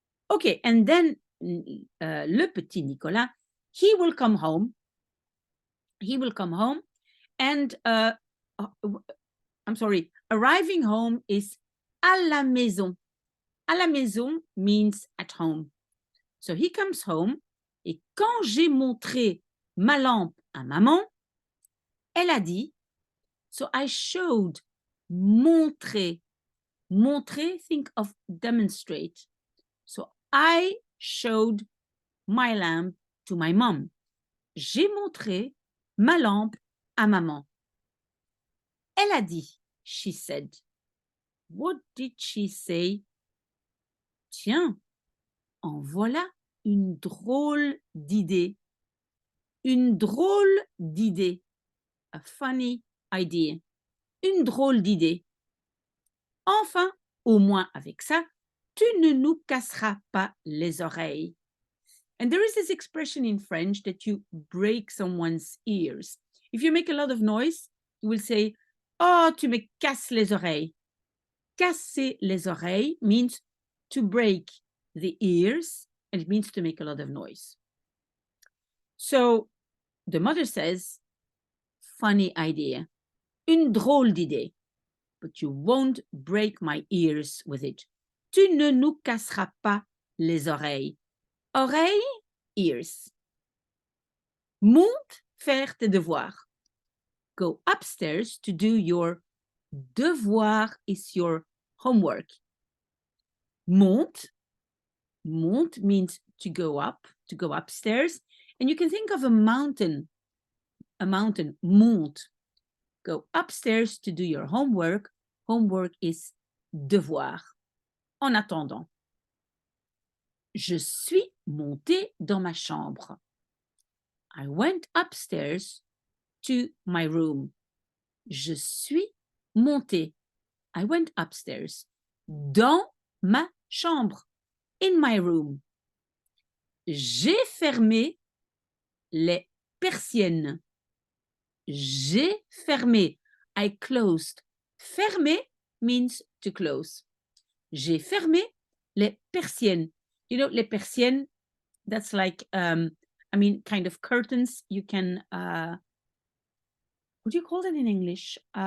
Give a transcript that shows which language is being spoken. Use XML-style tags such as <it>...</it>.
<en>Okay, and then le petit Nicolas, he will come home. He will come home and I'm sorry, arriving home is</en> <fr>à la maison. À la maison</fr> <en>means at home. So he comes home</en> <fr>et quand j'ai montré ma lampe à maman, elle a dit,</fr> <en>so I showed,</en> <fr>montrer.</fr> <en>Montrer, think of demonstrate. So I showed my lamp to my mom.</en> <fr>J'ai montré ma lampe à maman. Elle a dit,</fr> <en>she said. What did she say?</en> <fr>Tiens, en voilà une drôle d'idée. Une drôle d'idée.</fr> <en>A funny idea.</en> <fr>Une drôle d'idée. Enfin, au moins avec ça, tu ne nous casseras pas les oreilles.</fr> <en>And there is this expression in French that you break someone's ears. If you make a lot of noise, you will say, oh,</en> <fr>tu me casses les oreilles. Casser les oreilles</fr> <en>means to break the ears, and it means to make a lot of noise. So the mother says, funny idea,</en> <fr>une drôle d'idée,</fr> <en>but you won't break my ears with it.</en> <fr>Tu ne nous casseras pas les oreilles. Oreilles, ears. Monte faire tes devoirs.</fr> <en>Go upstairs to do your devoir is your homework. Monte. Monte means to go up, to go upstairs. And you can think of a mountain. A mountain, monte. Go upstairs to do your homework. Homework is devoir.</en> <fr>En attendant, je suis montée dans ma chambre.</fr> <en>I went upstairs to my room.</en> <fr>Je suis montée.</fr> <en>I went upstairs.</en> <fr>Dans ma chambre.</fr> <en>In my room.</en> <fr>J'ai fermé les persiennes. J'ai fermé.</fr> <en>I closed. Fermer means to close.</en> <fr>J'ai fermé les persiennes.</fr> <en>You know, les persiennes, that's like, kind of curtains. You can, what do you call it in English?</en>